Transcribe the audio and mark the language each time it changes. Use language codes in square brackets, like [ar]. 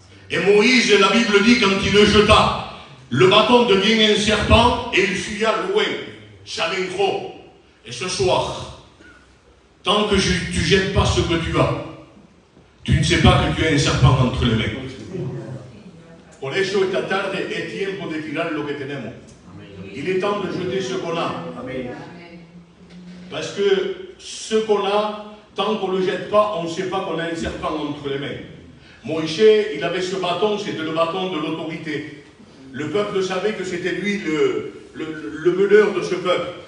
[fr] Et Moïse, la Bible dit, quand il le jeta, le bâton devient un serpent et il fuya loin, Chalengro. Et ce soir, tant que tu ne jettes pas ce que tu as, tu ne sais pas que tu as un serpent entre les mains. [es] Por eso esta tarde es tiempo de tirar lo que tenemos. [fr] Il est temps de jeter ce qu'on a. Parce que ce qu'on a, tant qu'on ne le jette pas, on ne sait pas qu'on a un serpent entre les mains. Moïse, il avait ce bâton, c'était le bâton de l'autorité. Le peuple savait que c'était lui le meneur de ce peuple.